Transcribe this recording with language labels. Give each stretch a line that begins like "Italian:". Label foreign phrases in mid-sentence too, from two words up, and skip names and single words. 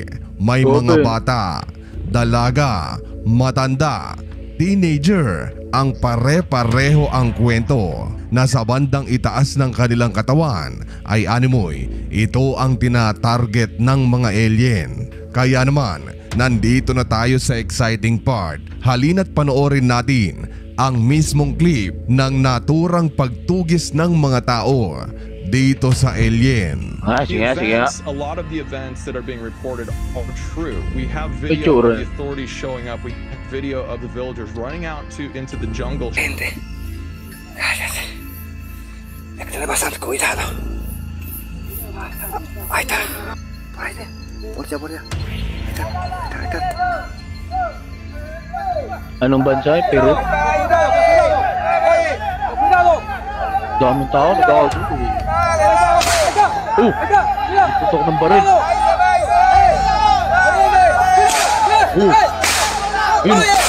Filipino: May mga bata, dalaga, matanda, teenager, ang pare-pareho ang kwento na sa bandang itaas ng kanilang katawan ay animoy, ito ang tina-target ng mga alien. Kaya naman, nandito na tayo sa
English: exciting part.
Filipino: Halina't panoorin natin ang mismong clip ng naturang pagtugis ng mga tao dito sa alien.
English: A lot of the events that are being reported are true. We have video of the authorities showing up. We have video of the villagers running out into the jungle.
Spanish: Gente, cállate. Es que tener bastante cuidado. Ahí está. Por ahí. Por allá. Ahí está.
Filipino: Anong bansa? Peru? Daming tao, nag-aagod eh. Putok ng baril. Yun.